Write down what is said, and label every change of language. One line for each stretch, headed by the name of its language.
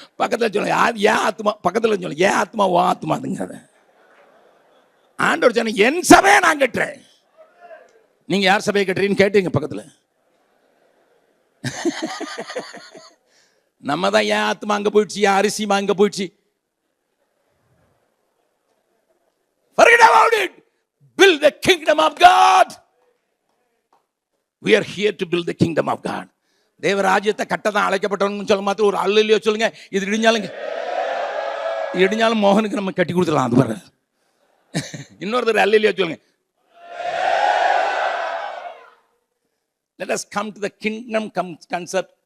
Tamil: பக்கத்தில் சொல்ல ஏன் ஆத்மா, பக்கத்தில் சொல்ல ஏன் ஆத்மா ஓ ஆத்மாதுங்க. ஆண்டவர் சொன்ன என் சபையை நான் கட்டுறேன், நீங்க யார் சபையை கட்டுறீன்னு கேட்டீங்க பக்கத்தில். நம்ம தான் ஏன் ஆத்மா அங்க போயிடுச்சு, ஏன் அரிசிமா அங்க போயிடுச்சு.
English: Forget about it. Build the kingdom of God. We are here to build the kingdom of God.
Tamil: தேவராஜ்யத்தை கட்டதான் அழைக்கப்பட்டவங்க சொல்ல மாத்திரம் ஒரு அல்லையோ சொல்லுங்க. இது இடிஞ்சாலும் மோகனுக்கு நம்ம கட்டி கொடுத்துடலாம். அது பாரு, இன்னொருத்தர் அல்லையோ சொல்லுங்க.
English: Let us come to the kingdom concept.